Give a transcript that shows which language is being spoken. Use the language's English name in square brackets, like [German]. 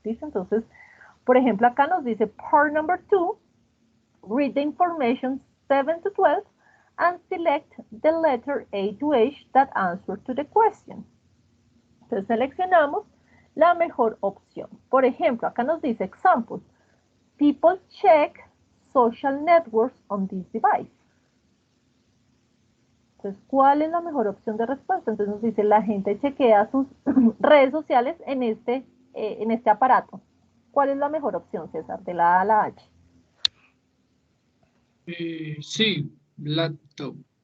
[Spanish] ¿Listo? Entonces, por ejemplo, acá nos dice [English] part number 2, read the information 7 to 12 and select the letter A to H that answers to the question. [Spanish] Entonces seleccionamos la mejor opción. Por ejemplo, acá nos dice example. [English] People check social networks on this device. [Spanish] Entonces, ¿cuál es la mejor opción de respuesta? Entonces nos dice, la gente chequea sus redes sociales en este aparato. ¿Cuál es la mejor opción, César? De la A a la H. Sí, laptop.